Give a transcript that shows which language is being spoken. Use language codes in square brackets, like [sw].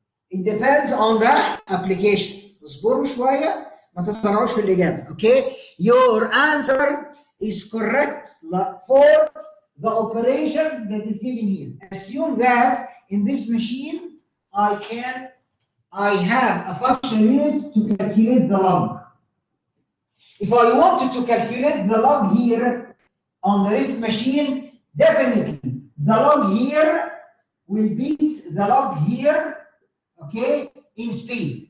[en] It depends on the application. [ar] اصبروا شوية، ما تسرعوش في الإجابة. [en] Okay? Your answer is correct for the operations that is given here. Assume that in this machine I have a functional unit to calculate the log. If I wanted to calculate the log here on the RISC machine, definitely the log here will beat the log here, okay, in speed.